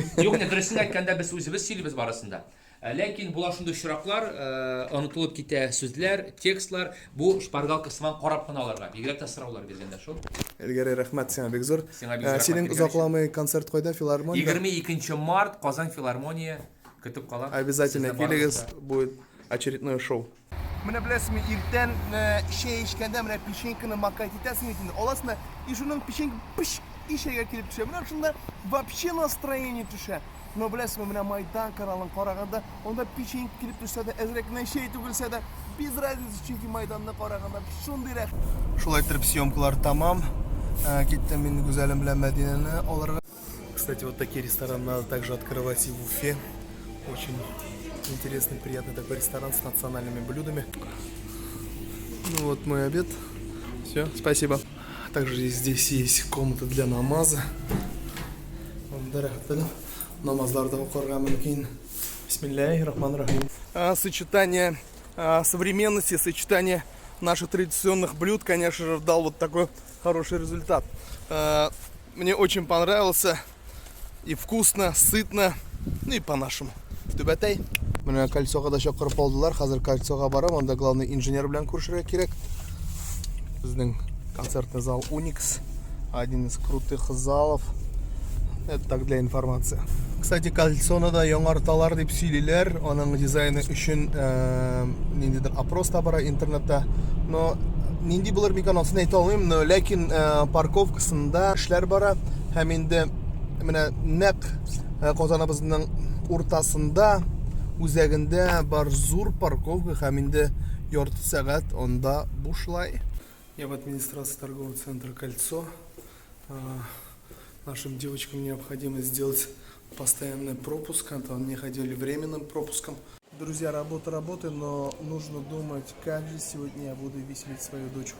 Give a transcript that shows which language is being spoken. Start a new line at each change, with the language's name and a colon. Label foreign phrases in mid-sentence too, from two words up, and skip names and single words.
Tatar: Юк, дөресен әйткәндә без үзебез сөйлибез барысында. Ләкин була шундый очраклар, онытылып китә сүзләр, текстлар, бу шпаргалка сыман карап кына аларга. Бигрәк тә сораулар биргәндә шул. Илгәрәй рәхмәт сиңа, бик зур. Синең узакламый концерт кайда, филармония? 22 март Казан филармония көтеп кала. Обязательно килегез,
Russian: будет очередное шоу.
Tatar: Менә беләсезме, иртән чәй эчкәндә менә печеньканы макать итәсең инде. Аласына, и шуның печенька пыш ишәгә килеп төшә. Менә шунда
Russian: вообще настроение
Tatar: төшә. Но беләсезме, менә Майдан каналын караганда, онда печенька килеп төшсә дә, әзрәк менә чәй түгелсә дә,
Russian: без разницы,
Tatar: чөнки Майданны караганда шундый рәх. Шулай итеп съемкалар тамам. Киттем мин гүзәлем белән Мәдинәне алырга.
Russian: Кстати, вот такие рестораны надо также открывать и в Уфе. Очень интересный, приятный такой ресторан с национальными блюдами. Ну вот мой обед. Все, спасибо. Также здесь есть комната для намаза.
Tatar: Намазларды укырга мөмкин.
Arabic: بسم الله الرحمن الرحيم.
Russian: Сочетание современности, сочетание наших традиционных блюд, конечно же, дал вот такой хороший результат. Мне очень понравился. И вкусно, сытно, ну и по-нашему.
Tatar: Түбәтәй. Менә кольцога да чакырып алдылар. Хәзер кольцога барам, анда
Russian: главный инженер
Tatar: белән күрешергә кирәк.
Russian: Безнең концертный зал Уникс, один из крутых залов. Это так для информации. Кстати,
Tatar: кольцоны да яңарталар дип сөйлиләр. Аның дизайны өчен ниндидер опрос та бара интернетта. Но нинди булыр микән асын әйтә алмыйм, но ләкин парковкасында эшләр бара. Һәм инде менә нәкъ Казаныбызның уртасында үзәгендә бар зур парковка һәм инде ярты сәгать анда бушлай.
Russian: Я в администрации торгового центра «Кольцо». Нашим девочкам необходимо сделать постоянный пропуск, а то они ходили временным пропуском. Друзья, работа работы, но нужно думать, как же сегодня я буду веселить свою дочку.